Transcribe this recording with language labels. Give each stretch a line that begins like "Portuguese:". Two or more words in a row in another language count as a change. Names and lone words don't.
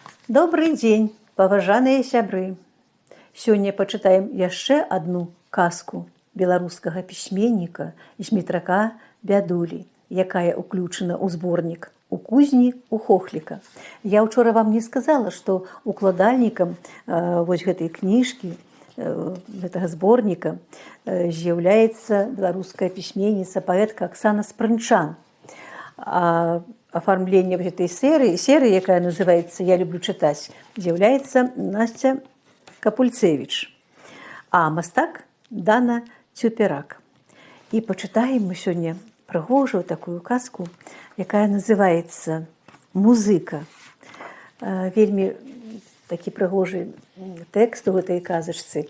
Belarusian: Добрый дзень, паважаныя сябры. Сёння пачытаем яшчэ адну казку беларускага пісьменніка і змітрака Бядулі, якая ўключана ў зборнік «У кузні у хохліка». Я ўчора вам не сказала, што укладальнікам вось гэтай кніжкі, гэтага зборніка з'яўляецца беларуская пісьменніца, паэтка Аксана Спрынчан.
Russian: Оформление этой серии,
Belarusian: якая называется
Russian: «Я люблю читать»,
Belarusian: з'яўляецца Настя Капульцевич, а мастак Дана Цюперак. І пачытаем мы сёння прыгожую такую казку, якая называецца «Музыка». Вельмі такі прыгожы тэкст у гэтай казачцы.